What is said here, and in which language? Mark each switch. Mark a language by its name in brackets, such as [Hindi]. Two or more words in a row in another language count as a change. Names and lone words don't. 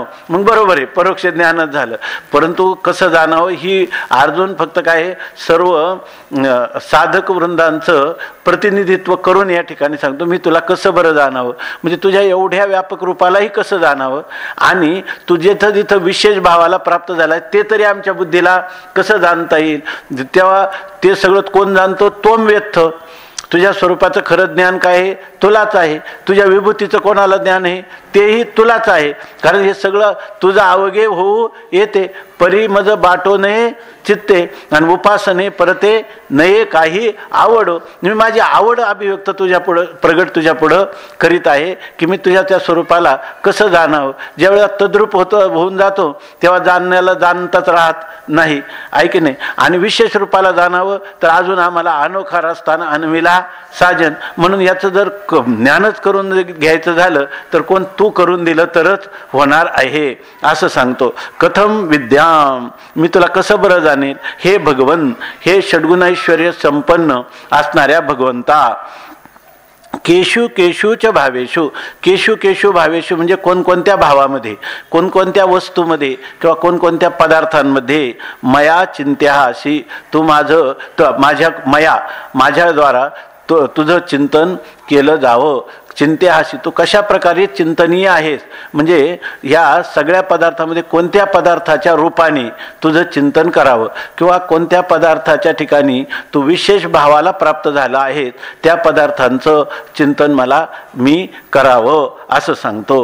[Marathi] मग बरोबर आहे, परोक्ष ज्ञानच झालं. परंतु कसं जाणावं ही अर्जुन फक्त काय सर्व साधक वृंदांचं प्रतिनिधित्व करून या ठिकाणी सांगतो. मी तुला कसं बरं जाणावं, म्हणजे तुझ्या एवढ्या व्यापक रूपालाही कसं जाणावं, आणि तू जिथं जिथं विशेष भावाला प्राप्त झाला ते तरी आमच्या बुद्धीला कसं जाणता येईल. तेव्हा ते सगळं कोण जाणतो? [Sanskrit] त्वं वेत्थ. [Marathi] तुझ्या स्वरूपाचं खरं ज्ञान काय आहे? तुलाच आहे. तुझ्या विभूतीचं कोणाला ज्ञान आहे? तेही तुलाच आहे. कारण हे सगळं तुझं अवघे होऊ येते. परी मज बाटो नये चित्ते आणि उपासने परते नये काही आवडो. मी माझी आवड अभिव्यक्त तुझ्या पुढं प्रगट तुझ्या पुढं करीत आहे की मी तुझ्या त्या स्वरूपाला कसं जाणावं. ज्यावेळेला तद्रूप होऊन जातो तेव्हा जाणण्याला जाणताच राहत नाही, आहे की नाही. आणि विशेष रूपाला जाणावं तर अजून आम्हाला अनोखा रस्ताना अनविला साजन. म्हणून याचं जर ज्ञानच करून घ्यायचं झालं तर कोण तू करून दिलं तरच होणार आहे असं सांगतो. [Sanskrit] कथम विद्याम, [Marathi] मी तुला कसं बरं जाणेल हे भगवन, हे षड्गुणैश्वर्य संपन्न असणाऱ्या भगवंता. [Sanskrit] केशु केशूच भावेशु, केशु केशू भावेशु [Marathi] म्हणजे कोणकोणत्या भावामध्ये, कोणकोणत्या वस्तूमध्ये किंवा कोणकोणत्या पदार्थांमध्ये [Sanskrit] मया चिंत्यासी, [Marathi] तू माझ्याद्वारा तुझं चिंतन केलं जावं. चिंत्यासी, तू कशा प्रकारे चिंतनीय आहेस, म्हणजे ह्या सगळ्या पदार्थामध्ये कोणत्या पदार्थाच्या रूपाने तुझं चिंतन करावं किंवा कोणत्या पदार्थाच्या ठिकाणी तू विशेष भावाला प्राप्त झाला आहेस त्या पदार्थांचं चिंतन मी करावं असं सांगतो.